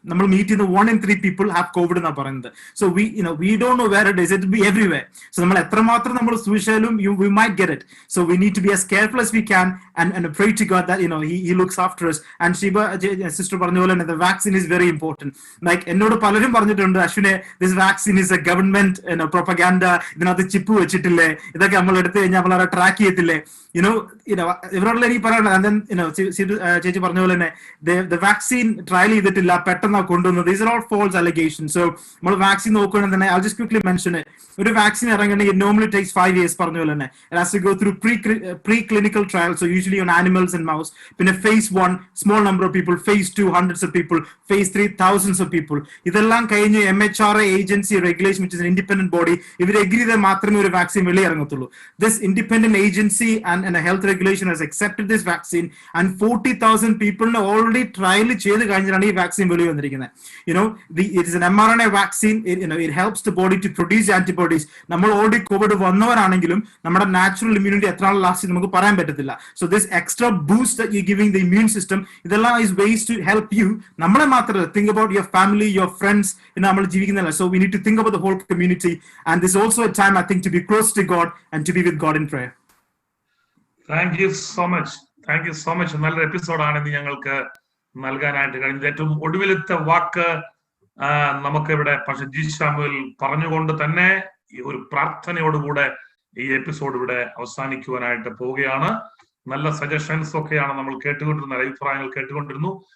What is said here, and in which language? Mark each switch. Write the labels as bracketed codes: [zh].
[ml] നമ്മൾ [en] meet in the 1 in 3 people have COVID [ml] എന്നാ പറയുന്നത്. [en] So we don't know where it is. It will be everywhere. So [ml] നമ്മൾ എത്രമാത്രം നമ്മൾ സൂക്ഷിച്ചാലും [en] we might get it. So we need to be as careful as we can and pray to God that he looks after us. And Shiba sister [ml] പറഞ്ഞ പോലെ [en] the vaccine is very important. Like [ml] എന്നോട് പലരും പറഞ്ഞിട്ടുണ്ട്, അശ്വിനെ, [en] this vaccine is a government propaganda. [ml] ഇതിനകത്ത് chip വെച്ചിട്ടില്ലേ, ഇതൊക്കെ നമ്മൾ എടുത്തു കഴിഞ്ഞാൽ നമ്മൾ ട്രാക്ക് ചെയ്യത്തില്ലേ, ഇവരോടുള്ള എനിക്ക് പറയാനുള്ളത്. [en] And then [ml] ചേച്ചി പറഞ്ഞ പോലെ തന്നെ [en] the vaccine trial [ml] ചെയ്തിട്ടില്ല, പെട്ടെന്നാ കൊണ്ടുവന്നത്. [en] These are all false allegations. So [ml] നമ്മൾ വാക്സിൻ നോക്കുകയാണെങ്കിൽ തന്നെ, [en] I'll just quickly mention it. [ml] ഒരു vaccine ഇറങ്ങണമെങ്കിൽ [en] it normally takes 5 years [ml] പറഞ്ഞ പോലെ തന്നെ. [en] It has to go through pre-clinical trials, so usually on animals and mouse. പിന്നെ phase 1, small number of people. phase 2, hundreds of people. phase 3, thousands of people. [ml] ഇതെല്ലാം കഴിഞ്ഞ് MHRA agency regulation, [en] which is an independent body, [ml] ഇവർ agree ചെയ്താൽ മാത്രമേ ഒരു vaccine വെളിയിറങ്ങത്തുള്ളൂ. [en] This independent agency and a health regulation has accepted this vaccine, and 40,000 people already trial [ml] ചെയ്ത് കഴിഞ്ഞാണ് ഈ vaccine വെളി വന്നിരിക്കുന്നത്. [en] It is an mRNA vaccine. It helps the body to produce antibodies. [ml] നമ്മൾ ഓൾറെഡി കോവിഡ് വന്നവരാണെങ്കിലും നമ്മുടെ natural immunity എത്ര നാൾ last നമുക്ക് പറയാൻ പറ്റത്തില്ല. [en] So this extra boost that you're giving the immune system, [ml] ഇതെല്ലാം [en] is ways to help you. [ml] നമ്മളെ മാത്രമല്ല, [en] think about your family, your friends. [ml] നമ്മൾ ജീവിക്കുന്നില്ല. [en] So we need to think about the whole community, and this is also a time, I think, to be close to God and to be with God in prayer. Thank you so much. [ml] നല്ലൊരു എപ്പിസോഡാണ് ഇന്ന് ഞങ്ങൾക്ക് നൽകാനായിട്ട് കഴിഞ്ഞത്. ഏറ്റവും ഒടുവിലത്തെ വാക്ക് നമുക്ക് ഇവിടെ പക്ഷെ ജി ശാമുവേൽ പറഞ്ഞുകൊണ്ട് തന്നെ ഈ ഒരു പ്രാർത്ഥനയോടുകൂടെ ഈ എപ്പിസോഡ് ഇവിടെ അവസാനിക്കുവാനായിട്ട് പോവുകയാണ്. നല്ല സജഷൻസ് ഒക്കെയാണ് നമ്മൾ കേട്ടുകൊണ്ടിരുന്ന, അഭിപ്രായങ്ങൾ കേട്ടുകൊണ്ടിരുന്നു.